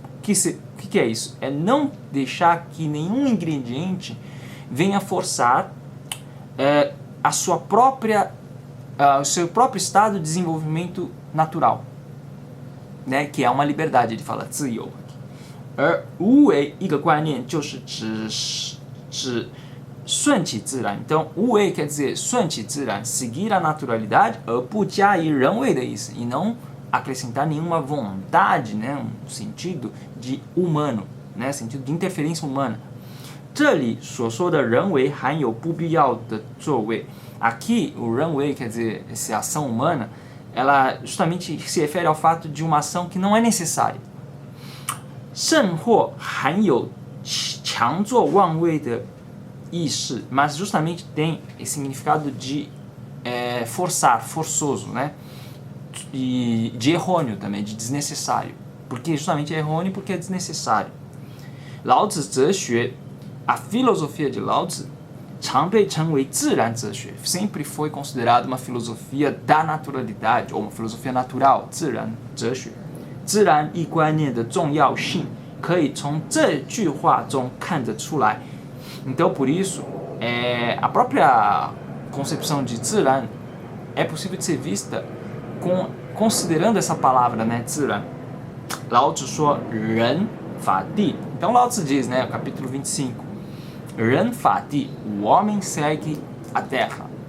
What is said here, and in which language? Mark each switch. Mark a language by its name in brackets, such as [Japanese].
[Portuguese] O que é isso? É não deixar que nenhum ingrediente venha forçar o seu próprio estado de desenvolvimento natural, né, que é uma liberdade, ele fala 自由. [Chinese] 而无为一个观念就是指顺其自然. [Portuguese] Então, 无为 quer dizer 顺其自然, seguir a naturalidade, [Chinese] 而不加以人为的意思, [Portuguese] e não acrescentar nenhuma vontade, né, um sentido de humano, né, sentido de interferência humana. [Chinese] 这里所说的人为含有不必要的作为. [Portuguese] Aqui, o 人为 quer dizer essa ação humana, ela justamente se refere ao fato de uma ação que não é necessária. [Chinese] 甚或含有强作妄为的意识, [Portuguese] mas justamente tem esse significado de forçar, forçoso, né? E de errôneo também, de desnecessário. Porque justamente é errôneo porque é desnecessário. Lao Tzu 哲学, a filosofia de Lao Tzu, [Chinese] 常被称为自然哲学, [Portuguese] sempre foi considerada uma filosofia da naturalidade, ou uma filosofia natural, 自然哲学. [Chinese] 自然一观念的重要性可以从这句话中看得出来. [Portuguese] Então, por isso, a própria concepção de 自然 é possível de ser vista considerando essa palavra, né, 自然. Lao Tzu 说 [Chinese] 人法地. [Portuguese] Então, Lao Tzu diz, né, capítulo 25, 人法地, o homem segue a terra.